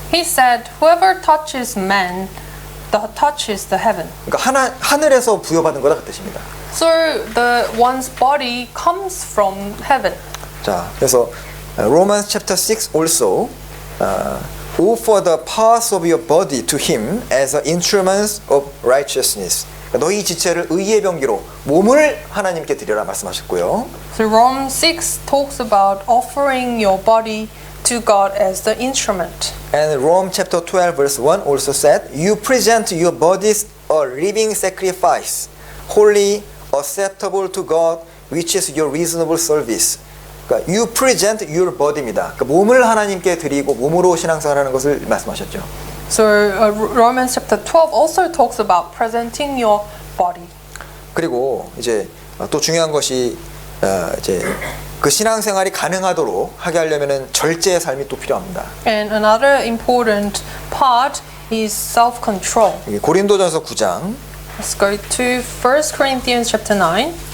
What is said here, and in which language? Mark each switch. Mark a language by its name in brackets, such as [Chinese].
[English] He said, "Whoever touches man, touches the heaven." [Korean] 그러니까 하늘에서 부여받은 거다 그 뜻입니다. [English] So one's body comes from heaven. [Korean] 자, 그래서 [English] Romans chapter 6 also offer the parts of your body to him as instruments of righteousness. [Korean] 그러니까 너희 지체를 의의 병기로 몸을 하나님께 드려라 말씀하셨고요. [English] So Romans 6 talks about offering your body to God as the instrument. And Rome chapter 12 verse 1 also said, you present your bodies a living sacrifice, holy, acceptable to God, which is your reasonable service. [Korean] 그러니까 [English] you present your body입니다. [Korean] 그러니까 몸을 하나님께 드리고 몸으로 신앙생활하는 것을 말씀하셨죠. [English] So Romans chapter 12 also talks about presenting your body. [Korean] 그리고 이제 또 중요한 것이 이제 그 신앙생활이 가능하도록 하게 하려면은 절제의 삶이 또 필요합니다. [English] And another important part is self-control. [Korean] 여기 고린도전서 9장 [English] Let's go to 1 Corinthians chapter 9.